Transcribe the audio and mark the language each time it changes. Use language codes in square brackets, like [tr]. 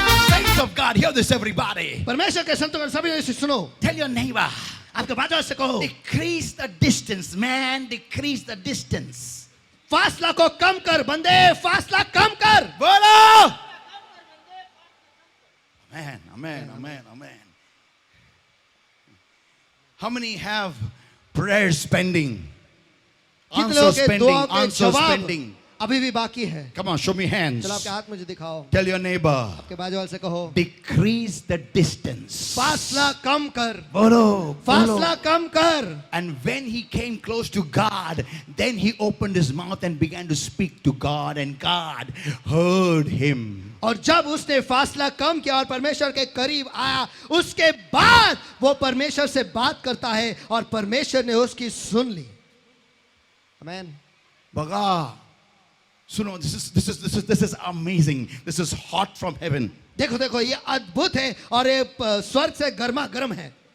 [en] Saints of God, hear this everybody. [hi] परमेश्वर के संतों सभी इसे सुनो। [en] Tell your neighbor, [hi] आपके बाजू से कहो, [en] decrease the distance, man, decrease the distance. [hi] फासला को कम कर बंदे, फासला कम कर। बोलो! [en] Amen, amen, amen, amen. How many have prayers pending? [hi] कितने लोगों के [en] pending, [hi] दुआओं के [en] answers [hi] जवाब [en] pending. [hi] अभी भी बाकी है? [en] Come on, show me hands. [hi] चलो आपके हाथ मुझे दिखाओ. [en] Tell your neighbor, [hi] आपके बाजू वाले से कहो, [en] decrease the distance. [hi] फासला कम कर. Bolo, फासला कम कर. [en] And when he came close to God, then he opened his mouth and began to speak to God, and God heard him. [hi] और जब उसने फासला कम किया और परमेश्वर के करीब आया, उसके बाद वो परमेश्वर से बात करता है और परमेश्वर ने उसकी सुन ली. आमेन. Baga, suno, [en] this is amazing. This is hot from heaven. [hi] देखो देखो, ये अद्भुत है और ये स्वर्ग से गर्मा गर्म है.